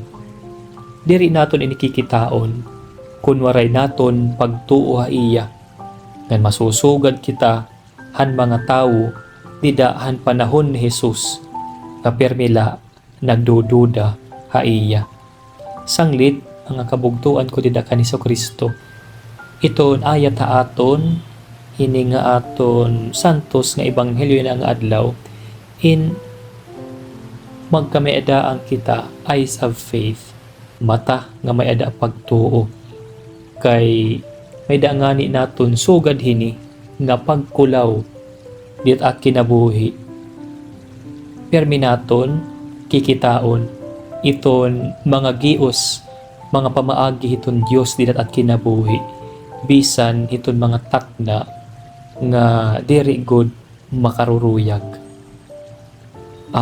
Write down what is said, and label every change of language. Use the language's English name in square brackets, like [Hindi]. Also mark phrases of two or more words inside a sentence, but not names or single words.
[Waray] Diri naton inikikitaon, kunwaray naton pagtuo ha iya, ngan masusugad kita han mga tawo, dida han panahon ni Jesus, kapirmila nagdududa ha iya. Sanglit, ang kabugtuan ko dida kan Kristo. Iton ayat ha aton, hini nga aton santos nga ebanghelyo na nga adlaw, in magkamiadaan kita [English] eyes of faith, [Waray] mata nga may ada pagtuo. Kay may dangani naton sugad hini nga pagkulaw dit at kinabuhi. Permi naton kikitaon iton mga gios, mga pamaagi hiton Dios dit at kinabuhi, bisan hiton mga takna nga diri gud makaruruyag.